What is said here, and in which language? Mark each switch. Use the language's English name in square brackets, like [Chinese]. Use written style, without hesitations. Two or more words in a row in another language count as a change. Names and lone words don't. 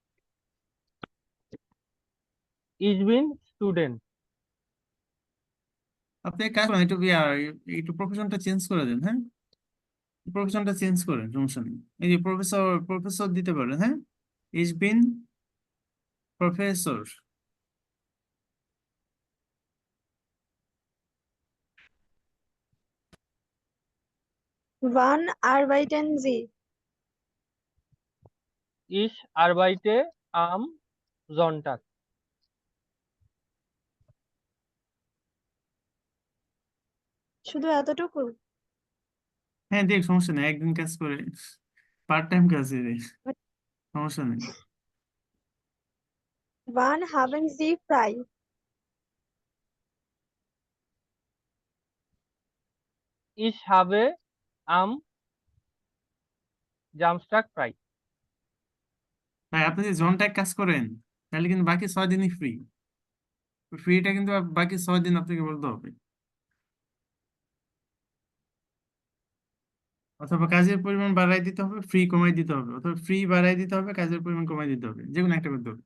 [German] Ich bin Student. [Bangla] আপনি এক কাজ করেন, একটু প্রফেশনটা চেঞ্জ করে দেন, হ্যাঁ? প্রফেশনটা চেঞ্জ করেন, সমস্যা নেই। এই যে প্রফেসর প্রফেসর দিতে পারেন, হ্যাঁ? [German] Ich bin Professor. Wann arbeiten Sie? Ich arbeite am Sonntag. [Bangla] শুধু এতটুকু? হ্যাঁ, দেখ, সমস্যা নেই, একদিন কাজ করে, [English] part time [Bangla] কাজ রে, সমস্যা নেই। [German] Wann haben Sie frei? Ich habe am Samstag frei. [Bangla] ভাই, আপনি যদি জোনটায় কাজ করেন তাহলে কিন্তু বাকি 6 দিনই ফ্রি। ফ্রিটা কিন্তু বাকি 6 দিন আপনাকে বলতে হবে, অথবা কাজের পরিমাণ বাড়াই দিতে হবে, ফ্রি কমাই দিতে হবে, অথবা ফ্রি বাড়াই দিতে হবে, কাজের পরিমাণ কমাই দিতে হবে, যে কোনো একটা করতে হবে।